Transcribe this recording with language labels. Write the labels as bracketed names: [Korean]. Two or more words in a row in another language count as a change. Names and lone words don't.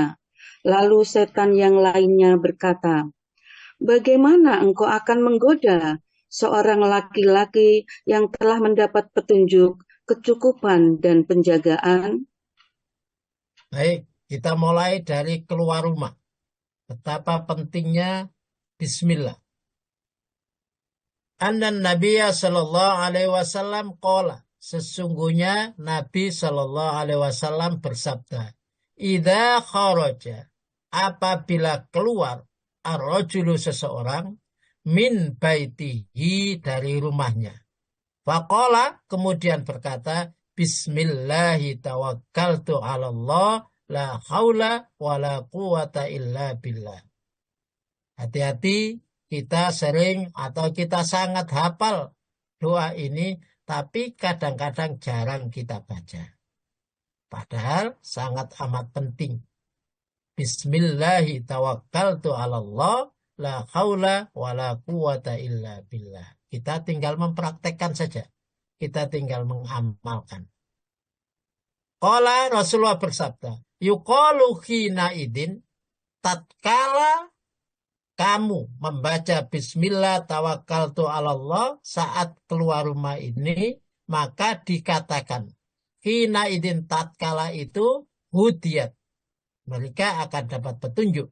[Indonesian] Lalu setan yang lainnya berkata, bagaimana engkau akan menggoda seorang laki-laki yang telah mendapat petunjuk, kecukupan, dan penjagaan? Baik, kita mulai dari keluar rumah. Betapa pentingnya Bismillah. [Arabic] أن النبي صلى الله عليه وسلم قال, [Indonesian] sesungguhnya Nabi Sallallahu Alaihi Wasallam bersabda, [Arabic] إذا خرج, [Indonesian] apabila keluar ar-rajulu seseorang [Arabic] من بيته [Indonesian] dari rumahnya. Faqala, kemudian berkata, [Arabic] بسم الله توكلت على الله، لا حول ولا قوة إلا بالله. [Indonesian] Hati-hati, kita sering atau kita sangat hafal doa ini, tapi kadang-kadang jarang kita baca. Padahal sangat amat penting. [Arabic] بسم الله توكلت على الله، لا حول ولا قوة إلا بالله. [Indonesian] Kita tinggal mempraktekkan saja. Kita tinggal mengamalkan. Qala Rasulullah bersabda, [Arabic] يقال حينئذ, [Indonesian] tatkala kamu membaca [Arabic] بسم الله توكلت على الله [Indonesian] saat keluar rumah ini, maka dikatakan [Arabic] حينئذ, [Indonesian] tatkala itu hudiyat, mereka akan dapat petunjuk.